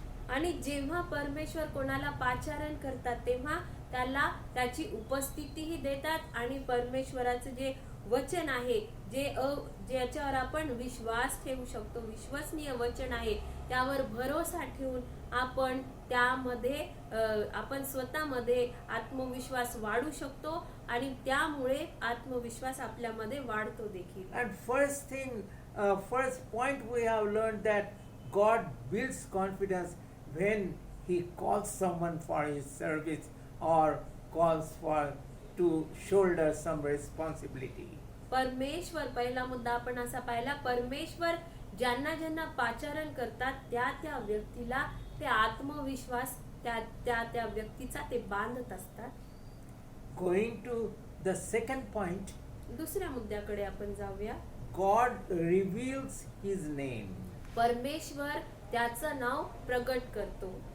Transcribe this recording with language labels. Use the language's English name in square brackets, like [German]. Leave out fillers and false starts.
[Marathi] आणि जेव्हा परमेश्वर कोणाला पाचारण करतात तेव्हा त्याला त्याची उपस्थितीही देतात आणि परमेश्वराचं जे वचन आहे, ज्याच्यावर आपण विश्वास ठेवू शकतो, विश्वसनीय वचन आहे, त्यावर भरोसा ठेवून आपण त्यामध्ये आपण स्वतःमध्ये आत्मविश्वास वाढू शकतो आणि त्यामुळे आत्मविश्वास आपल्यामध्ये वाढतो देखील. [English] And first point we have learned that God builds confidence when he calls someone for his service or calls to shoulder some responsibility. [Marathi] परमेश्वर, पहिला मुद्दा आपण असा पाहिला, परमेश्वर ज्यांना पाचारण करतात त्या व्यक्तीला ते आत्मविश्वास त्या व्यक्तीचा ते बांधत असतात. [English] Going to the second point, [Marathi] दुसऱ्या मुद्द्याकडे आपण जाऊया. [English] God reveals His name. [Marathi] परमेश्वर त्याचं नाव प्रगट करतो.